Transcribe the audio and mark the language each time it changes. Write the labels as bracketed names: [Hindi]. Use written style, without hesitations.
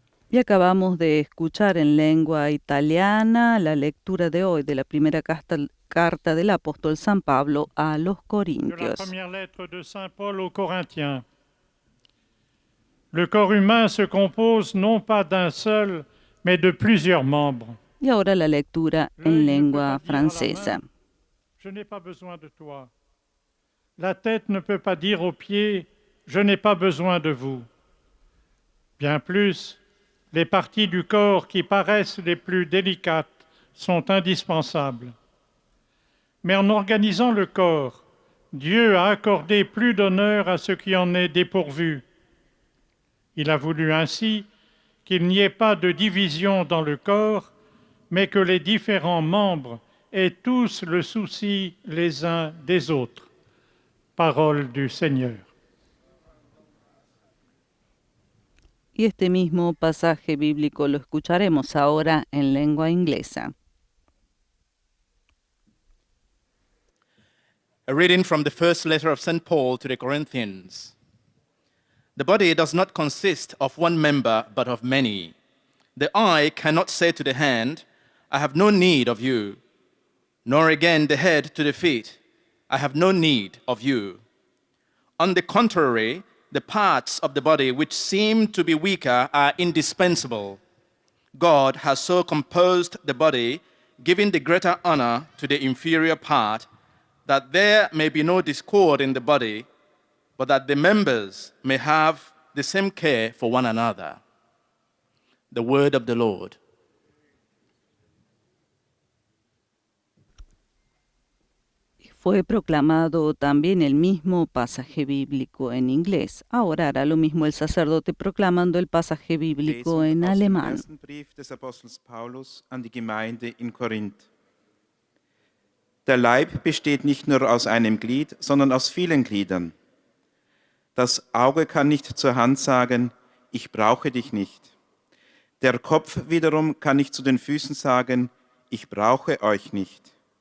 [Spanish] Y acabamos de escuchar en lengua italiana la lectura de hoy de la primera carta del apóstol San Pablo a los Corintios. [French] De la première lettre de Saint Paul aux Corinthiens. Le corps humain se compose non pas d'un seul, mais de plusieurs membres. [Spanish] Y ahora la lectura en lengua francesa. [French] Je n'ai pas besoin de toi. La tête ne peut pas dire aux pieds, je n'ai pas besoin de vous. Bien plus, les parties du corps qui paraissent les plus délicates sont indispensables. Mais en organisant le corps, Dieu a accordé plus d'honneur à ce qui en est dépourvu. Il a voulu ainsi qu'il n'y ait pas de division dans le corps, mais que les différents membres aient tous le souci les uns des autres. Parole du Seigneur. [Spanish] Y este mismo pasaje bíblico lo escucharemos ahora en lengua inglesa. [English] A reading from the first letter of St. Paul to the Corinthians. The body does not consist of one member, but of many. The eye cannot say to the hand, I have no need of you, nor again the head to the feet, I have no need of you. On the contrary, the parts of the body which seem to be weaker are indispensable. God has so composed the body, giving the greater honor to the inferior part, that there may be no discord in the body, but that the members may have the same care for one another. The word of the Lord. [Spanish] Fue proclamado también el mismo pasaje bíblico en inglés. Ahora hará lo mismo el sacerdote proclamando el pasaje bíblico [German] Lesung [Spanish] en [German] aus dem [Spanish] alemán. [German] ersten Brief des Apostels Paulus an die Gemeinde in Korinth. Der Leib besteht nicht nur aus einem Glied, sondern aus vielen Gliedern. Das Auge kann nicht zur Hand sagen, ich brauche dich nicht. Der Kopf wiederum kann nicht zu den Füßen sagen, ich brauche euch nicht.